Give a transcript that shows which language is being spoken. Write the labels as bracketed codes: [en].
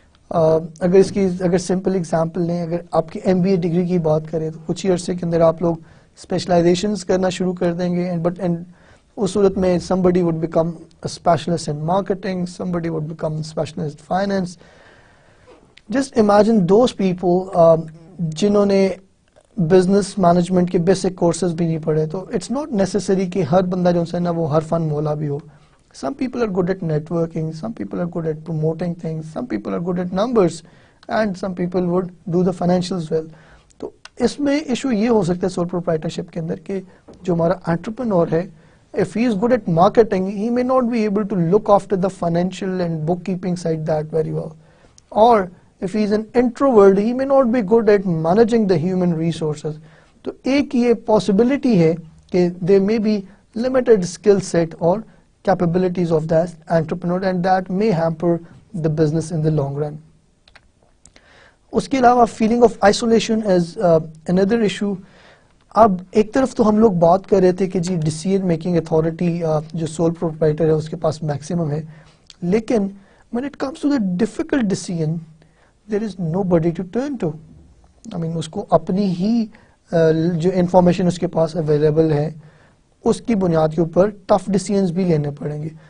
[ur] اگر simple example لیں, اگر آپ کی MBA ڈگری کی بات کریں تو کچھ ہی عرصے کے اندر آپ لوگ اسپیشلائزیشنز کرنا شروع کر دیں گے, بٹ اس صورت میں [en] somebody would become a specialist in marketing, somebody would become a specialist in finance. Just imagine those people [ur] جنہوں نے بزنس مینجمنٹ کے بیسک کورسز بھی نہیں پڑھے. تو اٹس ناٹ نیسسری کہ ہر بندہ جو ہے نا وہ ہر فن مولا بھی ہو. [en] Some people are good at networking, some people are good at promoting things, some people are good at numbers, and some people would do the financials well. [ur] تو اس میں ایشو یہ ہو سکتا ہے سول پروپرائٹرشپ کے اندر کہ جو ہمارا انٹرپرینور ہے, [en] if he is good at marketing, he may not be able to look after the financial and bookkeeping side that very well. Or if he is an introvert, he may not be good at managing the human resources. [ur] تو ایک یہ possibility ہے کہ [en] there may be limited skill set or capabilities of that entrepreneur, and that may hamper the business in the long run. [ur] اس کے علاوہ [en] feeling of isolation is another issue. [ur] اب ایک طرف تو ہم لوگ بات کر رہے تھے کہ جی ڈیسیژن میکنگ اتھارٹی جو سول پروپرائٹر ہے اس کے پاس میکسیمم ہے, لیکن [en] when it comes to the difficult decision there is nobody to turn to. I mean [ur] اس کو اپنی ہی جو انفارمیشن اس کے پاس اویلیبل ہے اس کی بنیاد کے اوپر ٹف ڈیسیژنز بھی لینے پڑیں گے.